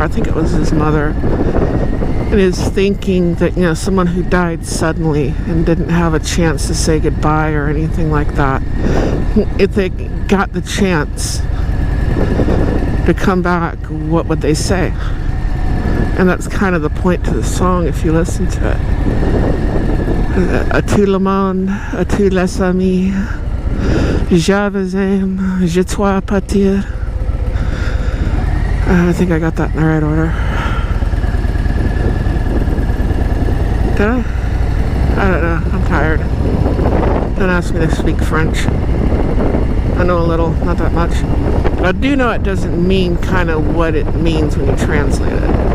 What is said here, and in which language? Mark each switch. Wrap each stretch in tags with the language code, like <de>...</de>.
<en>I think it was his mother. And is thinking that, you know, someone who died suddenly and didn't have a chance to say goodbye or anything like that, if they got the chance to come back, what would they say? And that's kind of the point to the song if you listen to it.</en> <fr>Tout le monde, tous les amis, je vous aime, je dois partir.</fr> <en>I think I got that in the right order. Did I? I don't know. I'm tired. Don't ask me to speak French. I know a little, not that much. But I do know it doesn't mean kind of what it means when you translate it.</en>